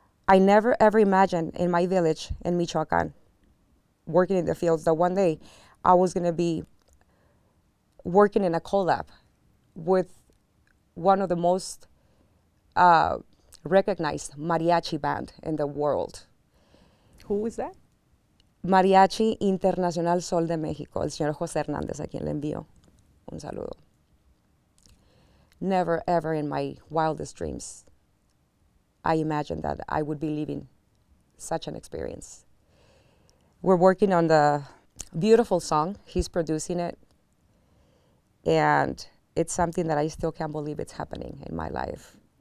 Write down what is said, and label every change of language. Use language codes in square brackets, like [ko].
[en] I never ever imagined in my village in Michoacán, working in the fields, that one day I was going to be working in a collab with one of the most recognized mariachi band in the world. Who is that? [es] Mariachi Internacional Sol de México, el señor José Hernández, a quien le envío un saludo. [en] Never ever in my wildest dreams I imagined that I would be living such an experience. We're working on the beautiful song. He's producing it. And it's something that I still can't believe it's happening in my life.